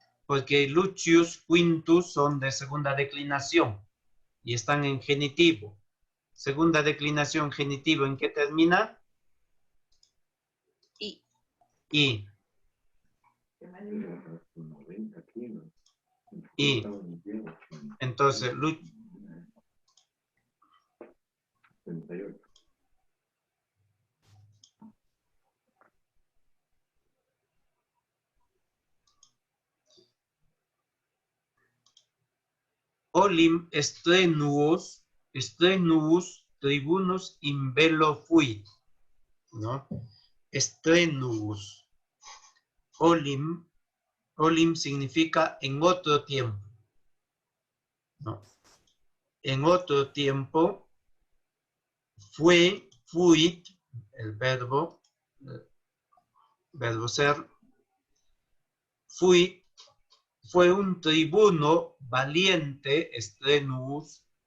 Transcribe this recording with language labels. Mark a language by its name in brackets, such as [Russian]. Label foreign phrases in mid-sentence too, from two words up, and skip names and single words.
[Spanish] Porque Lucius, Quintus son de segunda declinación y están en genitivo. Segunda declinación, genitivo, ¿en qué termina? Y. Y. Y. Entonces, [Latin] olim strenuus tribunus in bello fuit, ¿no? [Spanish] Strenuus. Olim significa en otro tiempo, ¿no? En otro tiempo fuit, el verbo ser, fuit, fue un tribuno valiente, strenuus,